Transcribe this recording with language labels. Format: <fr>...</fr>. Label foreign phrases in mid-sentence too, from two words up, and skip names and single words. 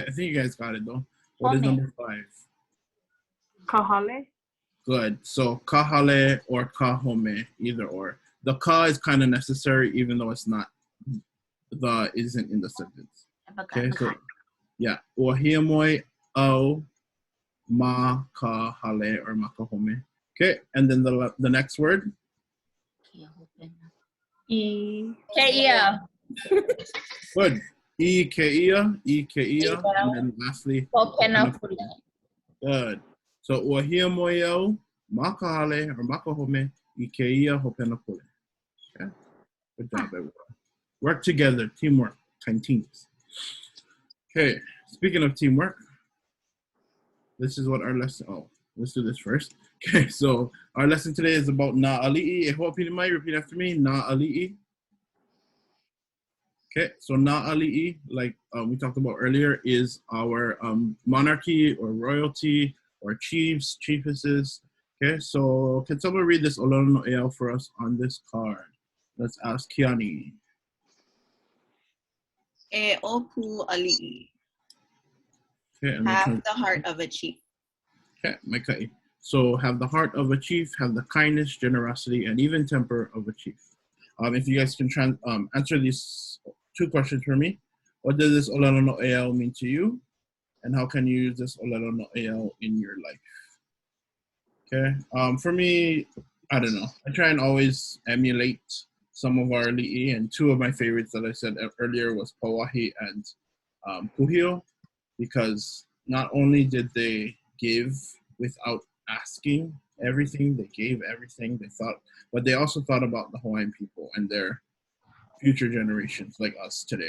<en>I think you guys got it though. What is number 5? Kahale. Good. So kahale or kahome, either or. The ka is kind of necessary, even though it's not. The isn't in the sentence. Okay. So yeah,</en> <haw>ua hiamoe au ma kahale or makahome.</haw> <en>Okay, and then the next word. Keia. Good.</en> <haw>I keia,</haw> <en>and then lastly. Good.</en> <haw>So ua hiamoe au ma kahale or makahome I keia hopenapule.</haw> <en>Okay. Good job, everyone. Work together, teamwork, kind teams. Okay. Speaking of teamwork, this is what our lesson. Oh, let's do this first. Okay, so our lesson today is about</en> <haw>NΑ ALIʻI.</haw> <en>Repeat after me.</en> <haw>NΑ ALIʻI.</haw> <en>Okay, so</en> <haw>NA ALIʻI,</haw> <en>like we talked about earlier, is our monarchy or royalty or chiefs, chiefesses. Okay, so can someone read this</en> <haw>ʻŌLELO no ʻAʻA</haw> <en>for us on this card? Let's ask Kiani.</en> <haw>E opu ali'i.</haw> <en>Okay, have the heart of a chief. Okay, Maikai. So have the heart of a chief, have the kindness, generosity, and even temper of a chief. If you guys can answer these 2 questions for me. What does this</en> <haw>ʻŌLELO no ʻAʻA</haw> <en>mean to you? And how can you use this</en> <haw>ʻŌLELO no ʻAʻA</haw> <en>in your life? Okay, for me, I don't know. I try and always emulate some of our li'i, and two of my favorites that I said earlier was Pauahi and Puhio, because not only did they give without asking everything, they gave everything they thought, but they also thought about the Hawaiian people and their future generations like us today.</en>